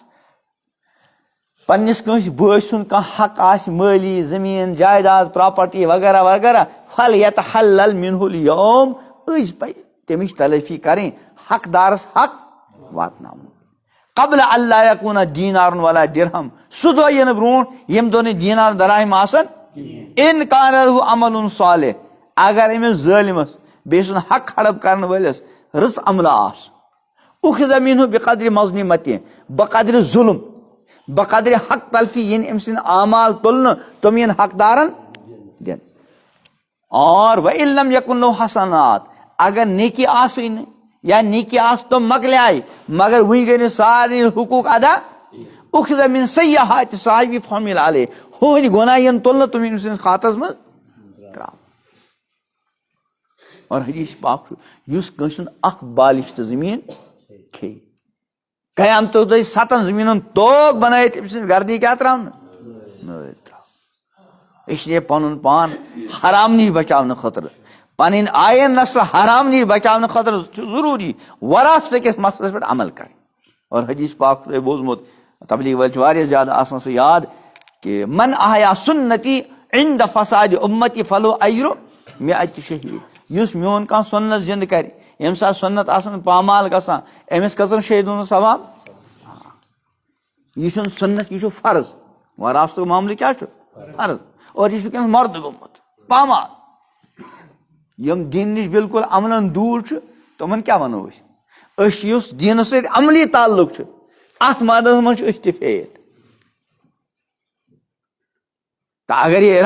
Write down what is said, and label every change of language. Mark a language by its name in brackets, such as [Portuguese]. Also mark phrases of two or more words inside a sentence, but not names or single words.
[Kashmiri] پننس کٲنٛسہِ بٲے سُنٛد کانٛہہ حق آسہِ مٲلی زٔمیٖن جایداد پراپرٹی وغیرہ وغیرہ [Arabic] فلیتحلل منہ اليوم [Kashmiri] أزۍ پزِ تمِچ تلٲفی کرٕنۍ حقدارس حق واتناوُن [Arabic] قبل اللہ یکوٗن دینار ولا درہم [Kashmiri] سُہ دۄہ یِنہٕ برونٛٹھ ییٚمہِ دۄہ نہٕ دیٖنار دراہم آسن [Arabic] ان کان لہُ عمل صالح [Kashmiri] اگر أمِس ظٲلمس بیٚیہِ سُنٛد حق ہڑپ کرن وٲلِس رٕژ عملہٕ آسہِ [Arabic] اُخذ منہ بقدر مظلمتہِ [Kashmiri] بقدر ظلم بقدر حق تلفی ین أمۍ سٕنٛدۍ اعمال تُلنہٕ تِم ین حقدارن دِنہٕ اور [Arabic] وَإِن لم یکن لہُ حسنات [Kashmiri] اگر نیکی آسٕے نہٕ یا نیکی آسہٕ تِم مۄکلیے مگر وُنہِ گٔے نہٕ سارنٕے حقوٗق ادا [Arabic] اُخذ من سیئحات صاحبی فحمل علیہ [Kashmiri] ہُہٕنٛدۍ گۄناہ ین تُلنہٕ تِم أمۍ سٕنٛدِس خاتس منٛز ترٛاونہٕ اور حدیث پاک چھُ یُس کٲنٛسہِ ہُنٛد اکھ بالِش تہٕ زٔمیٖن کھیٚیہِ قیامتُک دۄہ 7 زٔمیٖنن توگ بنٲیِتھ أمۍ سٕنٛز گردی کیٛاہ تراونہٕ نٲر تراونہٕ [Urdu] اس لیے [Kashmiri] پنُن پان حرام نِش بچاونہٕ خٲطرٕ پنٕنۍ آین نسل حرام نِش بچاونہٕ خٲطرٕ چھُ ضروٗری وراثت کِس مسلس پٮ۪ٹھ عمل کرٕنۍ اور حدیث پاک چھُ تۄہہِ بوٗزمُت تبلیغ وٲلۍ چھِ واریاہ زیادٕ آسان سُہ یاد کہ [Arabic] من احیا سنتی عند فساد امتی فلو اجر مئة شہید [Kashmiri] یُس میون کانٛہہ سنت زندٕ کرِ ییٚمہِ ساتہٕ سنت آسان پامال گژھان أمِس کٔژن شہیٖدن ہُنٛد ثواب یہِ چھُنہٕ سنت یہِ چھُ فرض وراثتُک معاملہٕ کیٛاہ چھُ فرض اور یہِ چھُ وٕنکیٚنس مرد گوٚمُت پامال یِم دیٖن نِش بالکل عملن دوٗر چھِ تِمن کیٛاہ ونو أسۍ یُس دیٖنس سۭتۍ عملی تعلق چھُ اتھ مدس منٛز چھِ أسۍ تہِ فیل تہٕ اگر یہِ